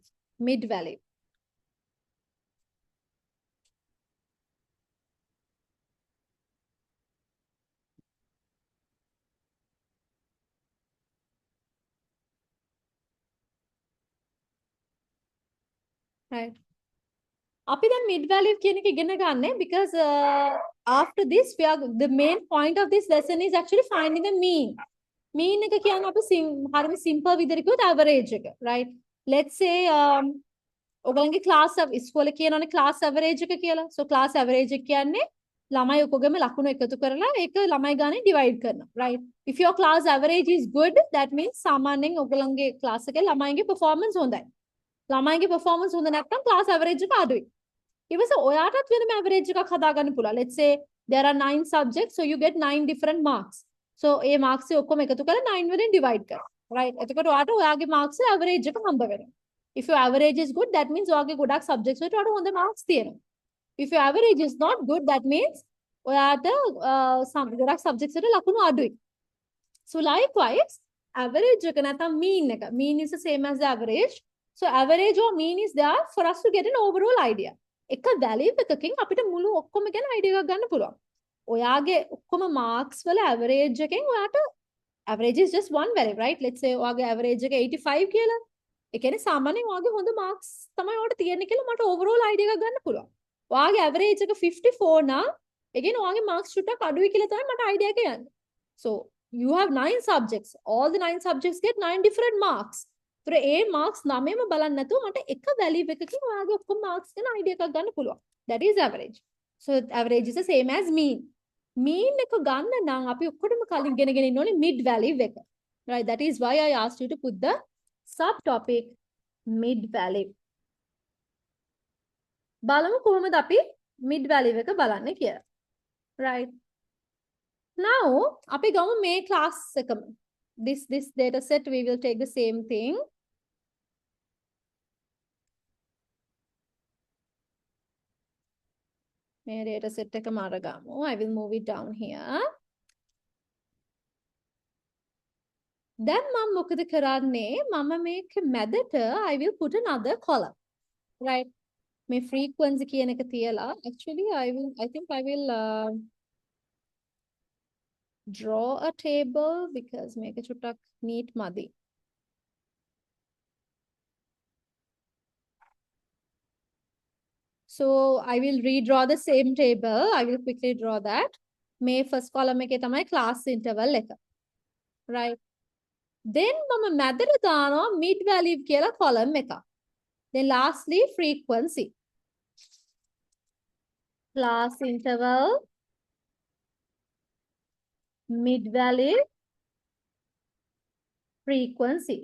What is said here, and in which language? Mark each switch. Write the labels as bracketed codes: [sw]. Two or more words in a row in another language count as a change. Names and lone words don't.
[en] Mid-value. Right. [si] අපි දැන් [en] mid value [si] කියන එක ඉගෙන ගන්න [en] because after this we are the main point of this lesson is actually finding the mean. [si] Mean එක කියන්නේ අපි හරිම simple විදිහට කිව්වොත් average එක, [en] right? Let's say [si] ඔයගලගේ class ඉස්කෝලේ කියනවනේ [en] class average [si] එක කියලා. [en] So class average [si] එක කියන්නේ ළමයි ඔක්කොගෙම ලකුණු එකතු කරලා ඒක ළමයි ගානේ divide කරනවා, [en] right? If your class average is good, that means [si] සාමාන්‍යයෙන් ඔයගලගේ class එකේ ළමයිගේ performance හොඳයි. ළමයිගේ performance හොඳ නැත්නම් [en] class average [si] එක අඩුයි. ඊපස්සේ ඔයාටත් වෙනම average එකක් හදාගන්න පුළුවන්. [en] Let's say there are 9 subjects, so you get 9 different marks. [si] So ඒ marks ඔක්කොම එකතු කරලා 9 වලින් divide කරනවා. Right? එතකොට ඔයාට ඔයාගේ [en] marks average [si] එක හම්බ වෙනවා. [en] If your average is good, that means [si] ඔයාගේ ගොඩක් subjects වලට ඔයාට හොඳ marks තියෙනවා. [en] If your average is not good, that means [si] ඔයාට ගොඩක් subjects වලට ලකුණු අඩුයි. [en] So likewise, [si] average එක නැත්නම් mean එක. [en] Mean is the same as the average. So average or mean is there for us to get an overall idea. [si] එක value එකකින් අපිට මුළු ඔක්කොම ගැන idea එකක් ගන්න පුළුවන්. ඔයාගේ ඔක්කොම marks වල average එකෙන් ඔයාට [en] average is just one value, right? Let's say [si] ඔයාගේ average එක 85 කියලා. ඒ කියන්නේ සාමාන්‍යයෙන් ඔයාගේ හොඳ marks තමයි ඔයාට තියෙන්නේ කියලා මට [en] overall idea [si] එකක් ගන්න පුළුවන්. ඔයාගේ average එක 54 නම් ඒ කියන්නේ ඔයාගේ marks චුට්ටක් අඩුයි කියලා තමයි මට idea එක යන්නේ. [en] So you have 9 subjects. All the 9 subjects get 9 different marks. For A marks [si] 9ම බලන්න නැතුව මට එක value එකකින් ඔයාගේ ඔක්කොම marks ගැන idea එකක් ගන්න පුළුවන්. [en] That is average. So average is the same as mean. [si] Mean එක ගන්න නම් අපි ඔක්කොටම කලින් ඉගෙනගෙන ඉන්න ඕනේ [en] mid value [si] එක. [en] Right? That is why I asked you to put the subtopic mid value. [si] බලමු කොහොමද අපි [en] mid value [si] එක බලන්නේ කියලා. [en] Right? Now [si] අපි ගමු මේ class එකම. [en] This data set we will take the same thing. [si] මේ [en] data set [si] එකම අරගමු. [en] I will move it down here. [si] දැන් මම මොකද කරන්නේ? මම මේක මැදට [en] I will put another column. Right? මේ frequency [si] කියන එක තියලා [en] actually I think I will draw a table because [si] මේක චුට්ටක් neat මදි. [en] So I will redraw the same table. I will quickly draw that. [si] මේ [en] first column [si] එකේ තමයි [en] class interval [si] එක. Right? Then මම මැදට දානවා [en] mid value [si] කියලා column එකක්. [en] Then lastly frequency. Class interval, mid value, frequency.